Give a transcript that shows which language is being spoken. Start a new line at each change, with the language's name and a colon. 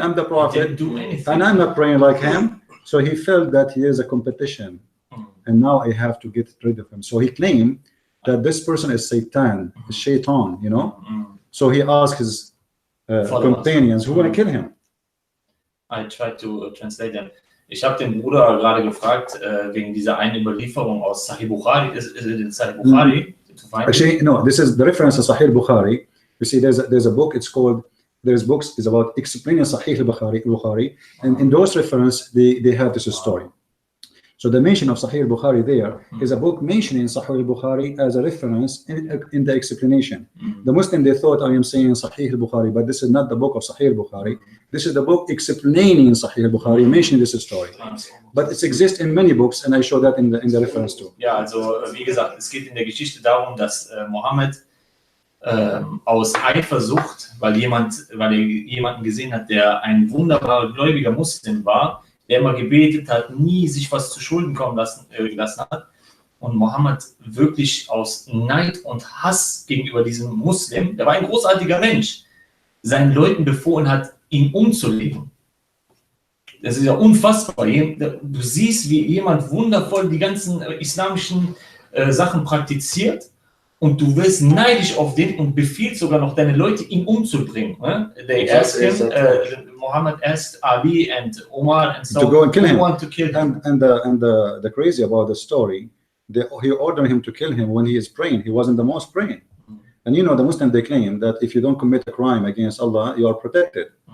English: I'm the prophet, and I'm not praying like him. So he felt that he is a competition, and now I have to get rid of him. So he claimed that this person is Satan, Shaitan, you know. So he asked his companions who want to kill him. I tried to translate them.
German: Ich habe den Bruder gerade gefragt wegen dieser einen Überlieferung aus Sahih Bukhari.
English: Is it in Sahih Bukhari? Actually, no. This is the reference to Sahih Bukhari. You see, there's a book. It's called. There's books. It's about explaining Sahih Bukhari, and in those reference, they have this story. So the mention of Sahih Bukhari there is a book mentioning Sahih Bukhari as a reference in the explanation. The Muslim they thought I am saying Sahih Bukhari, but this is not the book of Sahih Bukhari. This is the book explaining Sahih Bukhari, mentioning this story. But it exists in many books, and I show that in the reference too.
German: Ja, also wie gesagt, es geht in der Geschichte darum, dass Mohammed aus Eifersucht, weil er jemanden gesehen hat, der ein wunderbarer gläubiger Muslim war, der immer gebetet hat, nie sich was zu Schulden kommen gelassen hat. Und Mohammed wirklich aus Neid und Hass gegenüber diesem Muslim, der war ein großartiger Mensch, seinen Leuten befohlen hat, ihn umzulegen. Das ist ja unfassbar. Du siehst, wie jemand wundervoll die ganzen islamischen Sachen praktiziert und du wirst neidisch auf den und befiehlst sogar noch deine Leute, ihn umzubringen.
English: They asked him, Muhammad asked Ali and Omar and so to go and kill him. Want to kill him. And the crazy about the story, he ordered him to kill him when he is praying. He wasn't the most praying. And you know, the Muslims they claim that if you don't commit a crime against Allah, you are protected.